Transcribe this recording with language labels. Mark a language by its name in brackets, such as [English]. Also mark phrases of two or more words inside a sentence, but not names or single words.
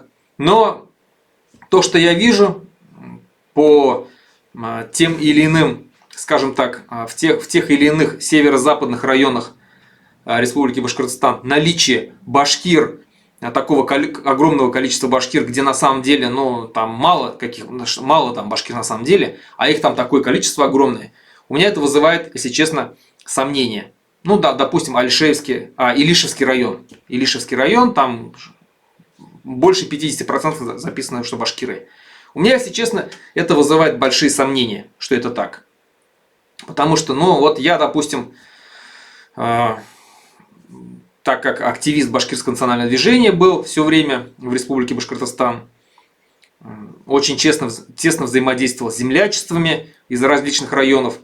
[Russian] Но то, что я вижу по тем или иным, скажем так, в тех или иных северо-западных районах Республики Башкортостан, наличие башкир, такого огромного количества башкир, где на самом деле, ну, там мало там башкир на самом деле, а их там такое количество огромное, у меня это вызывает, если честно, сомнения. Ну да, допустим, Илишевский район. Илишевский район, там больше 50% записано, что башкиры. У меня, если честно, это вызывает большие сомнения, что это так. Потому что, ну, вот я, допустим, так как активист башкирского национального движения был все время в Республике Башкортостан, очень тесно взаимодействовал с землячествами из различных районов.